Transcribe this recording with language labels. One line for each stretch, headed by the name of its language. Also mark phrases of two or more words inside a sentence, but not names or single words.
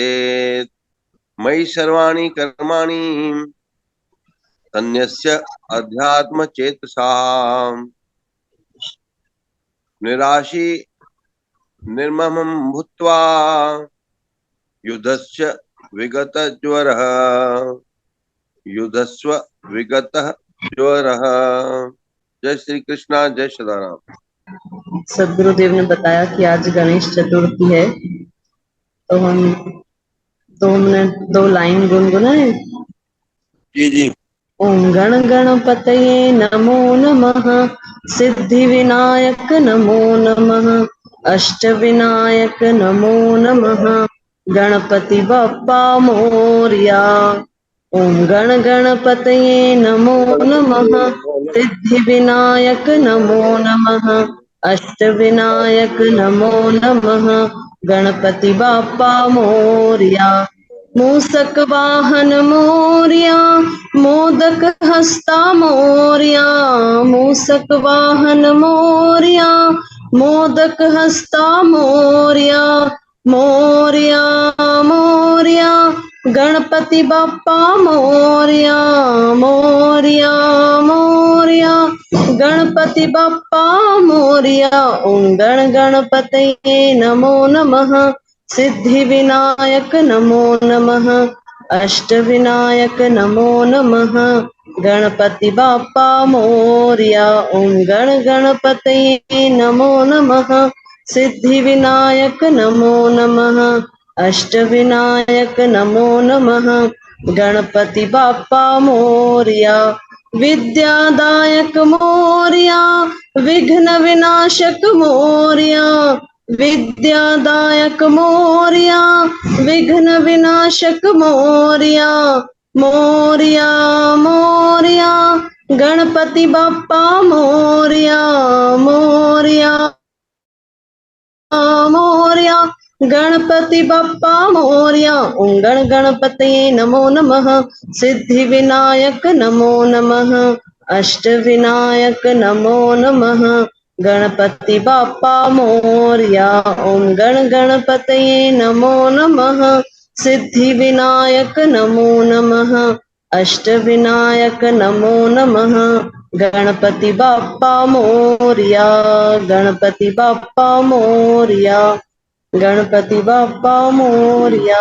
Sanskrit: मयि सर्वाणि कर्माणि तन्यस्य अध्यात्म चेतसा, निराशी निर्ममं भूत्वा युद्धस्य विगत ज्वरः। युद्धस्व विगत ज्वरः।
Hindi: जय श्री कृष्णा, जय सदाराम। सदगुरुदेव ने बताया कि आज गणेश चतुर्थी है, तो हमने 2 लाइन गुनगुनाए। जी जी।
Sanskrit: ओम गण गणपतये नमो नमः, सिद्धि विनायक नमो नमः, अष्ट विनायक नमो नमः,
Marathi: गणपति बप्पा मोरया।
Sanskrit: ओम गण गणपतये नमो नमः, सिद्धि विनायक नमो नमः, अष्ट विनायक नमो नमः,
Marathi: गणपति बप्पा मोरया। मूषक वाहन मोरया, मोदक हस्ता मोरया। मूषक वाहन मोरया, मोदक हस्ता मोरया, गणपति बाप्पा मोरया मोरया मोरया, गणपति बाप्पा मोरया।
Sanskrit: ओम गण गणपतये नमो नमः, सिद्धि विनायक नमो नमः, अष्ट विनायक नमो नमः,
Marathi: गणपति बाप्पा मोरया।
Sanskrit: ओम गण गणपतये नमो नमः, सिद्धि विनायक नमो नमः, अष्ट विनायक नमो नमः,
Marathi: गणपति बाप्पा मोरया। विद्यादायक मोरया, विघ्न विनाशक मोरया, विद्यादायक मोरया, विघ्न विनाशक मोरया, मोरया मोरया, गणपति बाप्पा मोरया मोरया मोरया, गणपति बाप्पा मोरया।
Sanskrit: ओम गण गणपतये नमो नमः, सिद्धि विनायक नमो नमः, अष्ट विनायक नमो नमः,
Marathi: गणपति बाप्पा मोरया।
Sanskrit: ओम गण गणपतये नमो नमः, सिद्धि विनायक नमो नमः, अष्ट विनायक नमो नमः,
Marathi: गणपति बाप्पा मोरया, गणपति बाप्पा मोरया, गणपति बाप्पा मोरया।